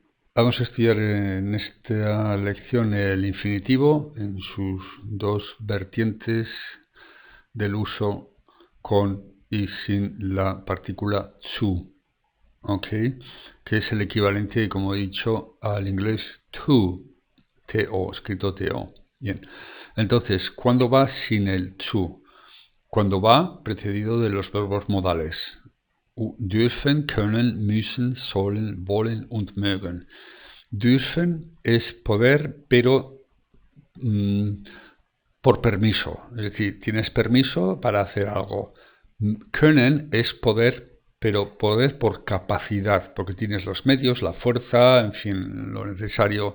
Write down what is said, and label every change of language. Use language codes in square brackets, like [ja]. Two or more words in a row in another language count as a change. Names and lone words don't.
[es] Vamos a estudiar en esta lección el infinitivo en sus dos vertientes del uso con y sin la partícula zu, ¿ok? Que es el equivalente, como he dicho, al inglés to, to, escrito to. Bien, entonces, ¿cuándo va sin el zu? Cuando va precedido de los verbos modales. [de] Dürfen, können, müssen, sollen, wollen und mögen. [es] Dürfen es poder, pero mm, por permiso. Es decir, tienes permiso para hacer algo. Können es poder, pero poder por capacidad, porque tienes los medios, la fuerza, en fin, lo necesario.